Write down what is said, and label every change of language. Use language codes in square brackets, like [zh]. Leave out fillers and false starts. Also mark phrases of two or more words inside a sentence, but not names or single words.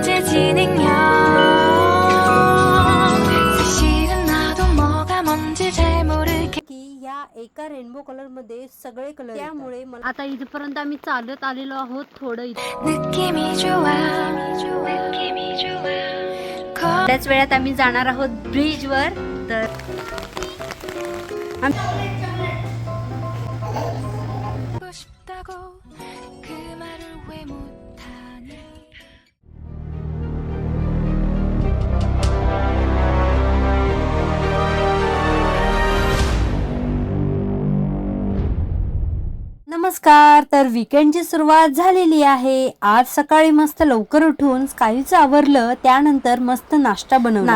[ko] 진행형 사실은 나도 뭐가 뭔지 잘 모르게 [mr] की या एका [en] rainbow colour [mr] मध्ये सगळे कलर त्यामुळे मला आता इथपर्यंत आम्ही चालत आलेलो आहोत थोडं [ko] 느낌이 좋아 느낌이 좋아 [mr] थोड्याच वेळात आम्ही जाणार आहोत ब्रिज वर तर [ko] 걷고 싶다고 그 말을 왜 못하니 [mr] नमस्कार. तर वीकेंडची सुरुवात झालेली आहे. आज सकाळी मस्त लवकर उठून स्कायूचं आवरलं, त्यानंतर मस्त नाश्ता बनवला.